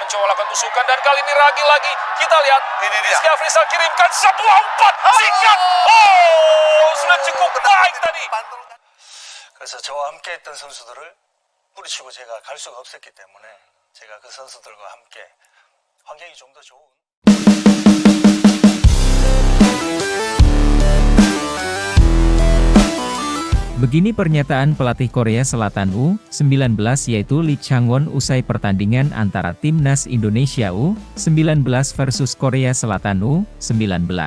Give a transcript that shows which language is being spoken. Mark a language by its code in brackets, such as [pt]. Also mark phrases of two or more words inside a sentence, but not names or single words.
[id] mencoba lakukan tusukan dan kali ini lagi kita lihat Ini dia. Rizky Afrizal kirimkan sebuah umpan singkat. Oh, sudah cukup baik tadi. [ko] 그래서 저와 함께 했던 선수들을 뿌리치고 제가 갈 수가 없었기 때문에 제가 그 선수들과 함께 환경이 좀 더 좋은 [id] Begini pernyataan pelatih Korea Selatan U19 yaitu Lee Chang-won usai pertandingan antara Timnas Indonesia U19 versus Korea Selatan U19.